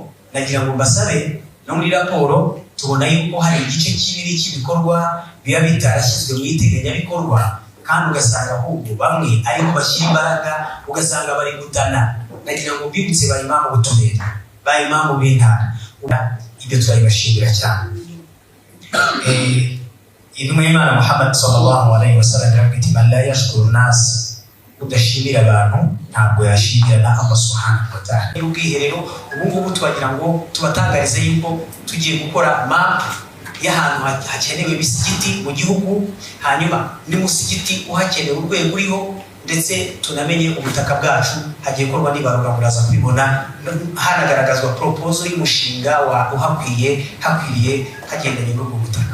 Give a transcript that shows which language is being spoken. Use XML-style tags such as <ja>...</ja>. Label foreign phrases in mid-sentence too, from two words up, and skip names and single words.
<rw>Nagira ngo mbasabe no muri raporo tubona yuko hari igice kinini cy'ibikorwa biba bitarashyizwe mu iteganyabikorwa, kandi ugasanga ahubwo bamwe ariko bashyira imbaraga ugasanga bari gutana. Nagira ngo mbibutse ba imamu b'uturere, ba imamu b'intara, ibyo turabibashimira cyane. Intumwa y'Imana Muhammad</rw> <ar>صلى الله عليه وسلم</ar> <rw>yaravuze</rw> <ar>من لا يشكر الناس,</ar> <rw>udashimira abantu ntabwo yashimira na Allah</rw> <ar>سبحانه وتعالى.</ar> <rw>Ubwiherero ubu tubagira ngo tubatangarize yuko tugiye gukora map y'ahantu hakenewe imisigiti mu gihugu, hanyuma n'umusigiti uhakenewe urwego uriho, ndetse tunamenye ubutaka bwacu hagiye korwa n'ibarura muraza kubibona, hanagaragazwa proposal y'umushinga wa uhakwiriye hagendanye n'ubwo butaka.</rw>